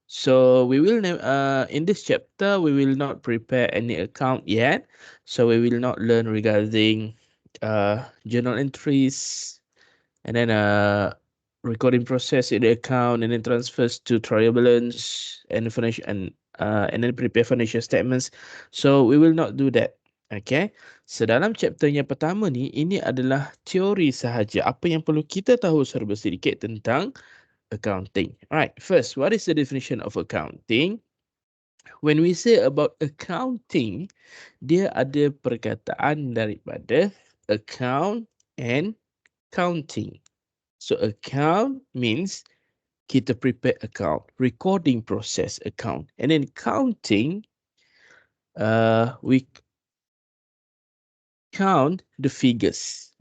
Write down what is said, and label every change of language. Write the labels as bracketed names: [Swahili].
[English] So we will in this chapter we will not prepare any account yet. So we will not learn regarding journal entries and then recording process in the account and then transfers to trial balance and financial and then prepare financial statements. So we will not do that. Okay. [Malay] So dalam chapter yang pertama ni, ini adalah teori sahaja. Apa yang perlu kita tahu serba sedikit tentang accounting. Right. [English] First, what is the definition of accounting? When we say about accounting, [Malay] dia ada perkataan daripada [English] account and counting. So account means [Malay] kita [English] prepare account, recording process account, and then counting, we count the figures.